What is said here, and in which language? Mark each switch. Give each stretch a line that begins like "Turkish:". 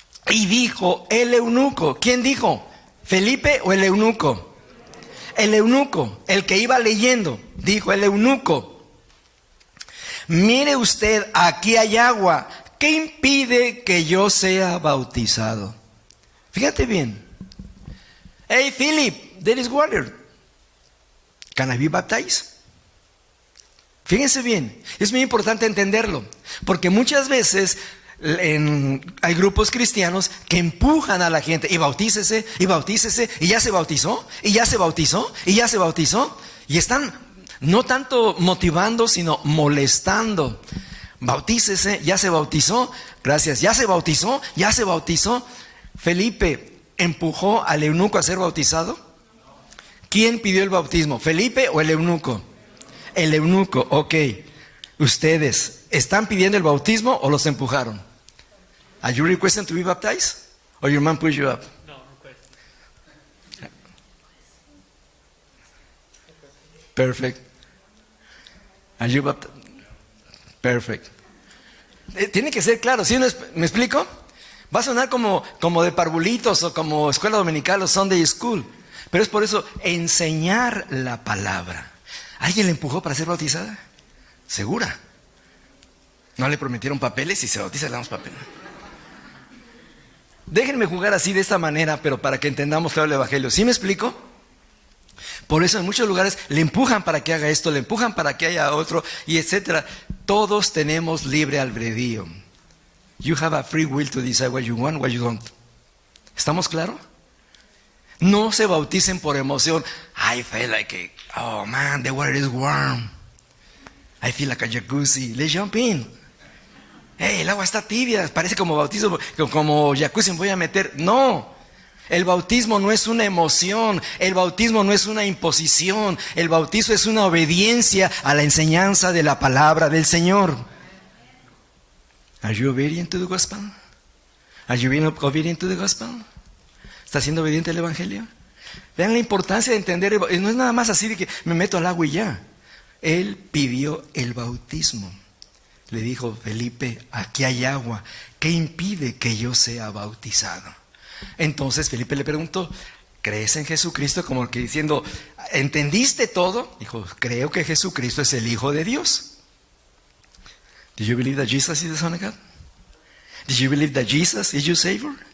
Spanish: Y dijo el eunuco. ¿Quién dijo? ¿Felipe o el eunuco? El eunuco, el que iba leyendo, dijo el eunuco: mire usted, aquí hay agua. ¿Qué impide que yo sea bautizado? Fíjate bien.
English: Hey Philip, there is water. Can I be baptized?
Spanish: Fíjense bien, es muy importante entenderlo, porque muchas veces hay grupos cristianos que empujan a la gente, y bautícese, y bautícese, y ya se bautizó, y ya se bautizó, y ya se bautizó, y están no tanto motivando, sino molestando. Bautícese, ya se bautizó, gracias, ya se bautizó, ya se bautizó. Felipe empujó al eunuco a ser bautizado. ¿Quién pidió el bautismo? ¿Felipe o el eunuco? El eunuco, ok. ¿Ustedes están pidiendo el bautismo o los empujaron?
English: Are you requesting to be baptized? Or your man pushed you up? No, request. Perfect. Are you baptized? Perfect.
Spanish: Tiene que ser claro, ¿sí? ¿Me explico? Va a sonar como de parvulitos o como escuela dominical o Sunday school. Pero es por eso enseñar la palabra. ¿Alguien le empujó para ser bautizada? ¿Segura? ¿No le prometieron papeles? Si se bautiza le damos papeles. Déjenme jugar así de esta manera, pero para que entendamos claro el evangelio. ¿Sí me explico? Por eso en muchos lugares le empujan para que haga esto, le empujan para que haya otro, y etcétera. Todos tenemos libre albedrío.
English: You have a free will to decide what you want, what you don't.
Spanish: ¿Estamos claros? No se bauticen por emoción.
English: I feel like oh man, the water is warm. I feel like a jacuzzi. Let's jump in.
Spanish: Hey, el agua está tibia. Parece como bautizo, como jacuzzi me voy a meter. No. El bautismo no es una emoción. El bautismo no es una imposición. El bautizo es una obediencia a la enseñanza de la palabra del Señor.
English: Are you obedient to the gospel? Are you being obedient to the gospel?
Spanish: ¿Está siendo obediente al evangelio? Vean la importancia de entender. No es nada más así de que me meto al agua y ya. Él pidió el bautismo. Le dijo: Felipe, aquí hay agua. ¿Qué impide que yo sea bautizado? Entonces Felipe le preguntó: ¿crees en Jesucristo? Como que diciendo: ¿entendiste todo? Dijo: creo que Jesucristo es el Hijo de Dios.
English: Do you believe that Jesus is the Son of God? Do you believe that Jesus is your Savior?